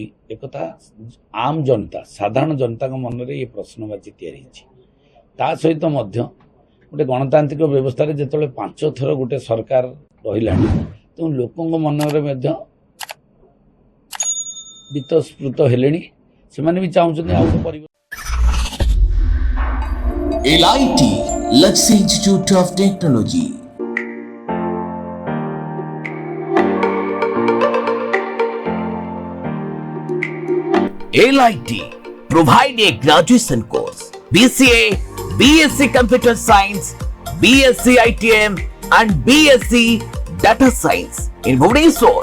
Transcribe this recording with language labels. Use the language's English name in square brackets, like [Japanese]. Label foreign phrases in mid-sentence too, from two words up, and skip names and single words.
[Odia] ଏକଥା ଆମ୍ ଜନତା, ସାଧାରଣ ଜନତାଙ୍କ ମନରେ ଏ ପ୍ରଶ୍ନବାଚୀ ତିଆରି ହେଇଛି। ତା ସହିତ ମଧ୍ୟ ଗୋଟେ ଗଣତାନ୍ତ୍ରିକ ବ୍ୟବସ୍ଥାରେ ଯେତେବେଳେ 5 ଥର ଗୋଟେ ସରକାର ରହିଲାଣି, ତେଣୁ ଲୋକଙ୍କ ମନରେ ମଧ୍ୟ ବିତସ୍ପୃତ ହେଲେଣି। ସେମାନେ ବି ଚାହୁଁଛନ୍ତି ଆଉ ଗୋଟେ ପରିବର୍ତ୍ତନ। [English] LIT Luxury Institute of Technology. LIT provide a graduation course, BCA, BSc Computer Science, BSc ITM and BSc Data Science in Bhubaneswar.